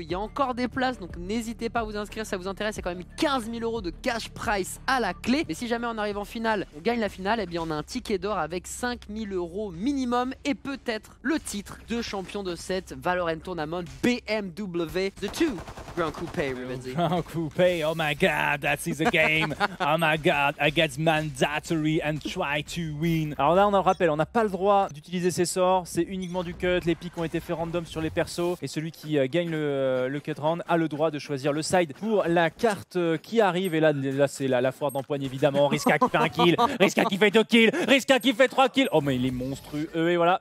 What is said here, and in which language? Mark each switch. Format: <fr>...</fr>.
<fr>Il y a encore des places, donc n'hésitez pas à vous inscrire, ça vous intéresse. Il y a quand même 15 000 € de cash price à la clé. Mais si jamais on arrive en finale, on gagne la finale, et bien on a un ticket d'or avec 5 000 € minimum et peut-être le titre de champion de cette Valorant Tournament BMW The 2 Grand Coupe.</fr> <en>Grand Coupe, oh my god, that is a game. Oh my god, against Mandatory and Try to Win.</en> <fr>Alors là, on a le rappel, on n'a pas le droit d'utiliser ses sorts, c'est uniquement du cut. Les pics ont été faits random sur les persos et celui qui gagne le cut round a le droit de choisir le side pour la carte qui arrive. Et là c'est la foire d'empoigne évidemment. Riska qui fait un kill, Riska qui fait 2 kills, Riska qui fait 3 kills. Oh mais il est monstrueux et voilà.</fr>